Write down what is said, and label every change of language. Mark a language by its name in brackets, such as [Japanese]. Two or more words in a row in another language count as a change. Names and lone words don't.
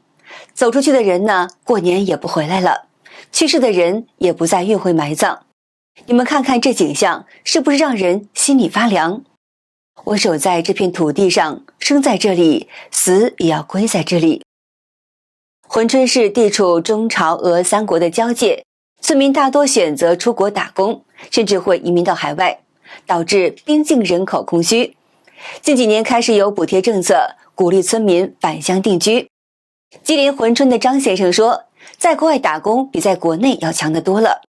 [Chinese] 走出去的人呢，過年也不回來了，去世的人也不再運回埋葬。你們看看這景象，是不是讓人心裡發涼？我守在這片土地上，生在這裡，死也要歸在這裡。珲春市地處中朝俄3國的交界，村民大多選擇出國打工，甚至會移民到海外，導致邊境人口空虛。近幾年開始有補貼政策，鼓勵村民返鄉定居。吉林珲春的張先生說，在國外打工比在國內要強得多了。